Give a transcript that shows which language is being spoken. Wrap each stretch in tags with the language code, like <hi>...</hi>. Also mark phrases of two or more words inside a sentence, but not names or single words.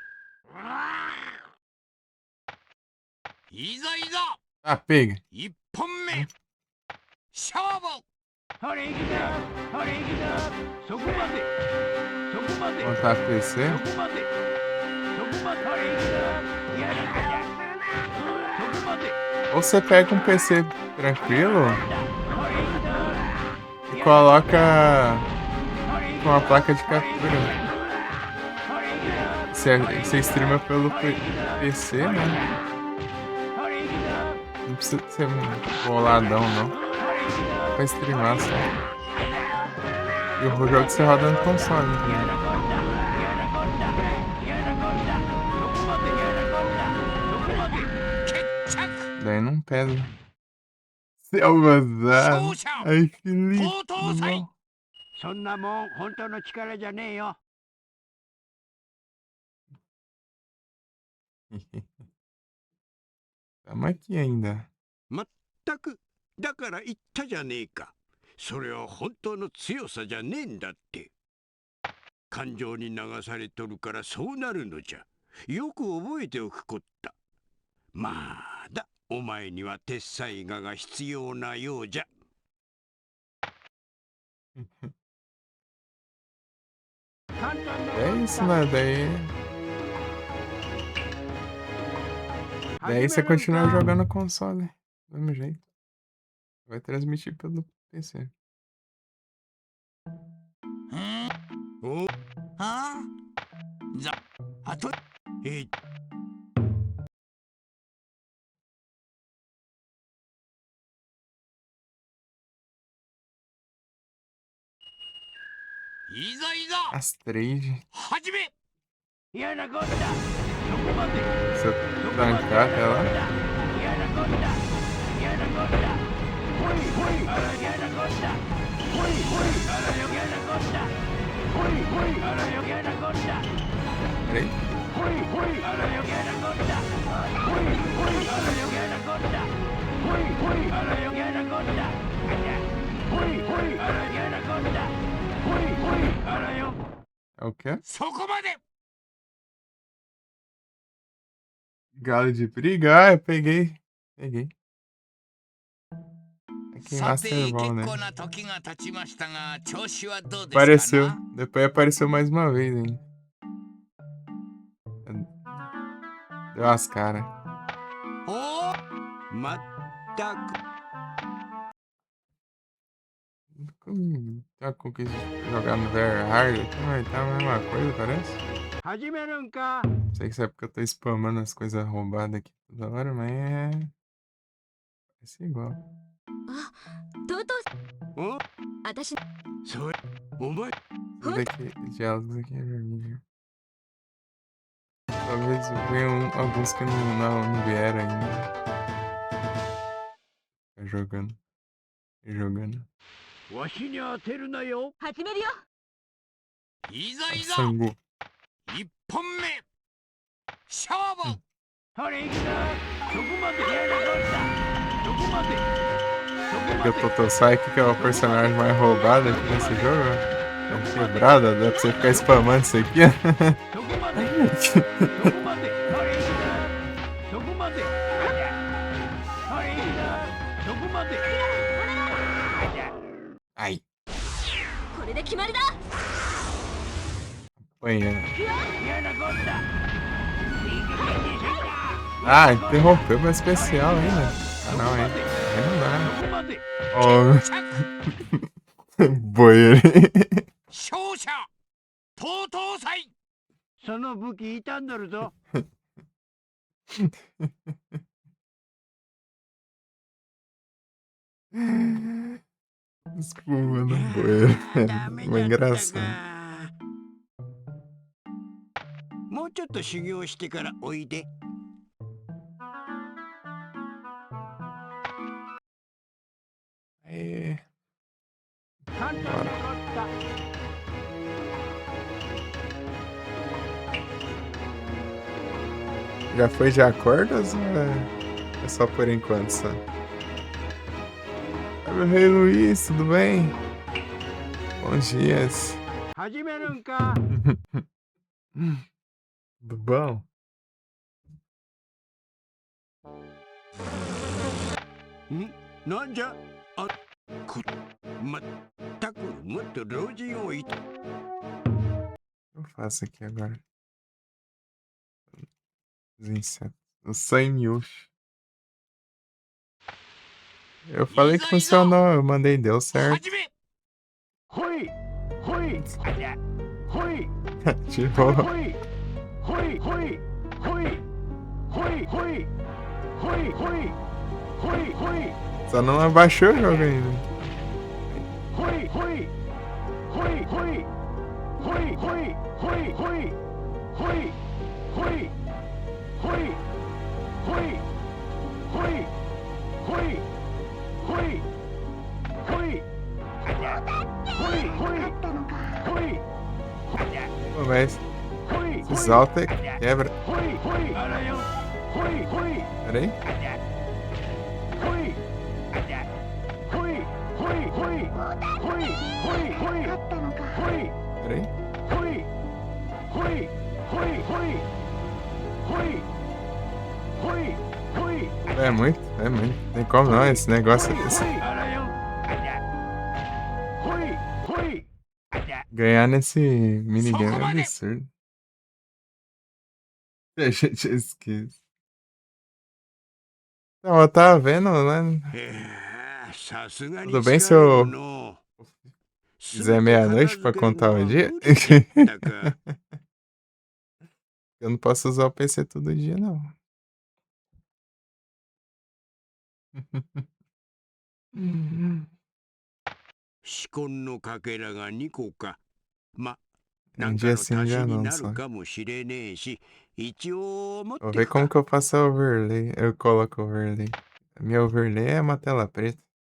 <ja>いざいざ</ja> <pt>Ah, pega.</pt> <ja>1本目勝負ほれ行くぞほれ行くぞそこまでそこまで</ja> <pt>Montar PC.</pt> <ja>そこまでそこまでほれ行くぞやらかやそこまで</ja> <pt>Ou você pega um PC tranquilo e coloca uma placa de captura. Você streama pelo PC, né? Não precisa ser boladão, não. Pra streamar só. E o jogo você roda no console, né? Daí não pesa. Selvazado. Ai, que lindo.</pt> <ja>そんなもん本当の力じゃねえよ。</ja> <pt>Tamo aqui ainda.</pt> <ja>まったくだから言ったじゃねえか。それは本当の強さじゃねえんだって。感情に流されとるからそうなるのじゃ。よく覚えておくこった。まだお前には鉄砕画が必要なようじゃ。</ja> <pt>É isso, né? Daí você continua jogando console. Do mesmo jeito. Vai transmitir pelo PC.</pt> <ja>あざあといざいざ Astrid. 始めやなこったそこまで</ja> <pt>Você trancar até lá.</pt> <ja>やなこったやなこったほいほいやなこったほいほいやなこったほいほいやなこった</ja> <pt>Peraí.</pt> <ja>ほいほいやなこったほいほいやなこったほいほいやなこったほいほいやなこったほいほいよ</ja> <pt>É o quê?</pt> <ja>そこまで</ja> <pt>Galo de briga. Ah, eu peguei. Peguei. Aqui em</pt> <ja>さて</ja> <pt>Master</pt> <ja>結</ja> <pt>Ball, né?</pt> <ja>構な時が経ちましたが調子はどうですか</ja> <pt>Apareceu.</pt> <ja>な</ja> <pt>Depois apareceu mais uma vez, hein? Deu as caras.</pt> <ja>おまったく</ja> <pt>Já quis jogar no</pt> <en>Very Hard</en> <pt>aqui, mas tá a mesma coisa, parece.</pt> <ja>始めるんか</ja> <pt>Não sei se é porque eu tô spamando as coisas roubadas aqui toda hora, mas é. Parece igual.</pt> <ja>とうとうお私それお前</ja> <pt>Esse daqui, diálogos aqui é vermelho. Talvez venham alguns que não vieram ainda. Tá jogando. Tá jogando.</pt> <ja>わしに当てるなよ始めるよいざいざ Sangu. 1本目勝負ほれ行くぞそこまでやなこったそこまでそこま</ja> <pt>Porque</pt> <ja>で</ja> <pt>o Totosai, que é o personagem mais roubado aqui nesse jogo, é quebrada, dá pra você ficar spamando isso aqui.</pt> <ja>そこまでそこまでほれ行くぞそこまでほれ行くぞそこまで</ja> <pt>Ai,</pt> <ja>これで決まりだ</ja> <pt>apanhando.</pt> <ja>やなこった</ja> <pt>Ah, interrompeu meu especial ainda. Ah, não, hein? Aí não dá. Ó. Boi ali.</pt> <ja>勝者とうとう祭その武器傷んどるぞ</ja> <pt>Desculpa, não boi. Uma engraçado.</pt> <ja>もうちょっと修行してからおいで</ja> <pt>Aê.</pt> <ja>簡単なかった</ja> <pt>Já foi de acordos ou é só por enquanto só? Oi, meu rei Luiz, tudo bem? Bons dias.</pt> <ja>始めるんか</ja> <pt>Tudo bom?</pt> <ja>なんじゃまったくもっと老人をいた</ja> <pt>O que eu faço aqui agora? Os insetos. O Sanyushi. Eu falei que funcionou, eu mandei, deu certo.</pt> <ja>ほいほいありゃほい</ja> <pt>Ativou.</pt> <ja>ほいほいほいほいほいほいほいほいほいほい</ja> <pt>Só não abaixou o jogo ainda.</pt> <ja>ほいほいほいほいほいほいほいほいほいほいほいほいほいほいほいほいありゃほいほいほいありゃ</ja> <pt>Pô, mas se solta e quebra.</pt> <ja>ほいほいあらよほいほい</ja> <pt>Pera aí.</pt> <ja>ありゃほいありゃほいほいほいほいほいほいほい</ja> <pt>Pera aí.</pt> <ja>ほいほいほいほいほいほいほい</ja> <pt>É muito, é muito. Tem como não, esse negócio desse.</pt> <ja>あらよありゃほいほいありゃ</ja> <pt>Ganhar nesse minigame é absurdo. A gente esquece. Não, eu tava vendo, né?</pt> <ja>さすがに</ja> <pt>Tudo bem</pt> <ja>疲</ja> <pt>se</pt> <ja>れ</ja> <pt>eu</pt> <ja>るの</ja> <pt>fizer meia-noite pra contar o dia?</pt> <ja>だか</ja> <pt>Eu não posso usar o PC todo dia, não.</pt> <ja>四魂のかけらが2個か。ま、</ja> <pt>Um</pt> <ja>なんか</ja> <pt>dia</pt> <ja>の</ja> <pt>sim,</pt> <ja>足</ja> <pt>dia</pt> <ja>しに</ja> <pt>não,</pt> <ja>な</ja> <pt>só.</pt> <ja>るかもしれねえし、一応持っ</ja> <pt>Vou</pt> <ja>て</ja> <pt>ver</pt> <ja>く</ja> <pt>como</pt> <ja>か。</ja> <pt>que eu faço a overlay. Eu coloco overlay. Meu overlay é uma tela preta.</pt>